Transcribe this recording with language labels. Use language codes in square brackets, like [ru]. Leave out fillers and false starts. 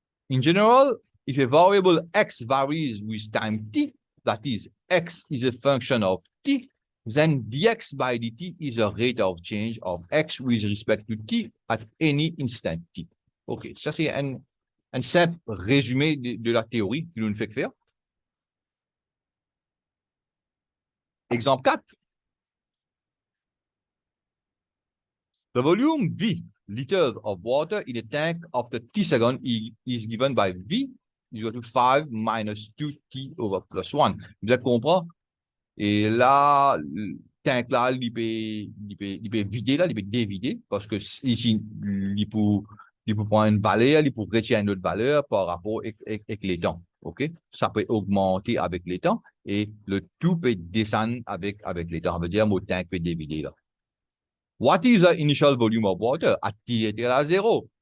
[en] In general, if a variable x varies with time t, that is, x is a function of t, then dx by dt is a rate of change of x with respect to t at any instant t. [fr] OK, ça c'est un simple résumé de la théorie qui nous fait faire. Exemple 4. [en] The volume V liters of water in a tank after t seconds is given by V is equal to 5 minus 2t over plus 1. [fr] Vous avez compris? Et là, le tank là, il peut vider là, il peut dévider parce que ici, il peut prendre une valeur, il peut retirer une autre valeur par rapport avec les temps. OK? Ça peut augmenter avec les temps et le tout peut descendre avec les temps. Ça veut dire que le tank peut dévider là. [en] What is the initial volume of water? At t [fr] est égal à 0.